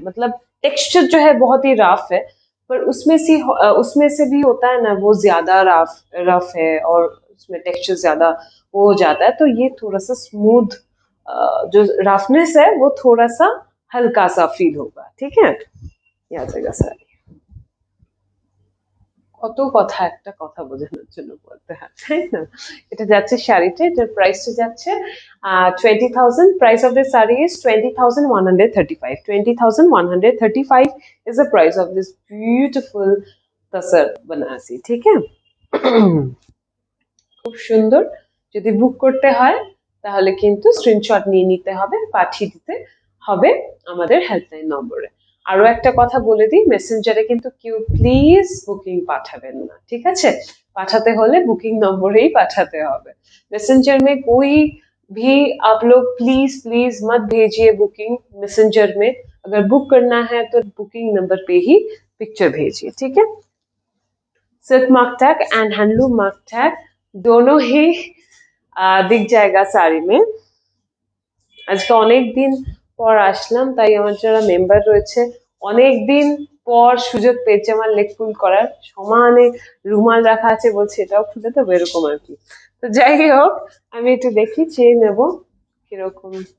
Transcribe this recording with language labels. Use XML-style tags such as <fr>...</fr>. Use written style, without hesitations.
<hi>मतलब टेक्सचर जो है बहुत ही रफ है, पर उसमें से भी होता है ना, वो ज्यादा रफ रफ है और उसमें टेक्सचर ज्यादा वो हो जाता है, तो ये थोड़ा सा स्मूथ, जो रफनेस है वो थोड़ा सा हल्का सा फील होगा। ठीक है, ये आ जाएगा सारी।</hi> <bn>কত কথা একটা কথা বোঝানোর জন্য বলতে হয়, তাই না? এটা যাচ্ছে শাড়িটা, এটার প্রাইসটা যাচ্ছে 20,000।</bn> <en>Price of this sari is 20,135। 20,135 is the price of this beautiful tussar Banarasi.</en> <hi>ठीक है,</hi> <bn>খুব সুন্দর। যদি বুক করতে হয় তাহলে কিন্তু স্ক্রিনশট নিয়ে নিতে হবে, পাঠিয়ে দিতে হবে আমাদের হেল্পলাইন নম্বরে। আরো একটা কথা বলে দিই, মেসেঞ্জারে কিন্তু কেউ প্লিজ বুকিং পাঠাবেন না, ঠিক আছে? পাঠাতে হলে বুকিং নম্বরেই পাঠাতে হবে।</bn> <hi>मैसेंजर में कोई भी आप लोग प्लीज प्लीज मत भेजिए बुकिंग मैसेंजर में। अगर बुक करना है तो बुकिंग नंबर पे ही पिक्चर भेजिए, ठीक है? Silk mark tag and handloom mark tag दोनों ही दिख जाएगा साड़ी में।</hi> <bn>আজকে অনেক দিন পর আসলাম, তাই আমার যারা মেম্বার রয়েছে অনেক দিন পর সুযোগ পেয়েছে আমার লেগ ফুল করার, সমানে রুমাল রাখা আছে, বলছে এটাও খুলে দেবো, এরকম আর কি। তো যাই হোক, আমি একটু দেখি চেয়ে নেব কিরকম।</bn>